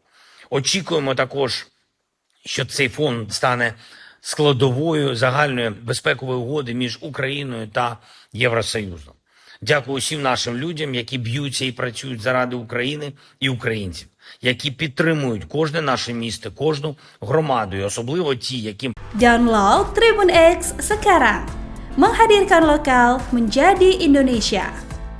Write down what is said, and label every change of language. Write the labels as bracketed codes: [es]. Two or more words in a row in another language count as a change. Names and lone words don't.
[uk] Очікуємо також, що цей фонд стане складовою загальної безпекової угоди між Україною та Євросоюзом. Дякую усім нашим людям, які б'ються і працюють заради України і українців, які підтримують кожне наше місто, кожну громаду, і особливо ті, які... [id] Download Tribun X sekarang, menghadirkan lokal menjadi Indonesia.